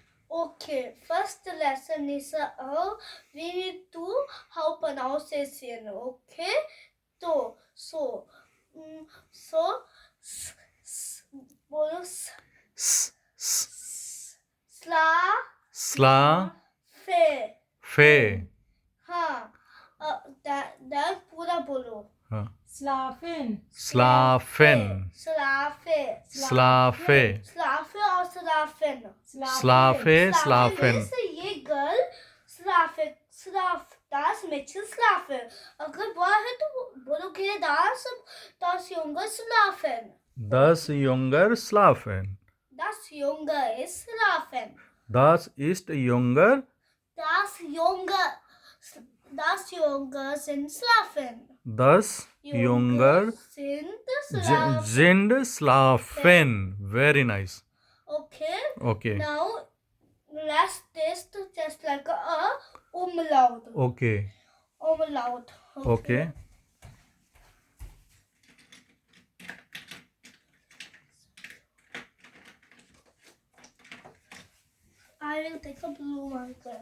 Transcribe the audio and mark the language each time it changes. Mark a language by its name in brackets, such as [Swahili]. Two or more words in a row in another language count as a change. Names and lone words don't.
[English] Okay, first lesson is we need to how pronunciation. Okay, so s- s- [Hindi] बोलो [German] S, s, स्ला sla, फे fe. [Hindi] हाँ that पूरा बोलो Huh. [German] Slafen. Slafen. स्लाफे Slafe. स्लाफे और स्लाफेन Slafe, slafen. [Hindi] means ये गर्ल स्लाफ [German] das Mädchen schlafen. [Hindi] अगर बॉय है तो बोलोगे [German] das Junge schlafen. 10 younger schlafen. Das Junge ist schlafen. Das ist younger. Das Junge sind schlafen. 10 younger sind sind schlafen. [English] Very nice. Okay. Okay. Now let's test just like a umlaut. Okay. Umlaut. Okay. I will take a blue marker.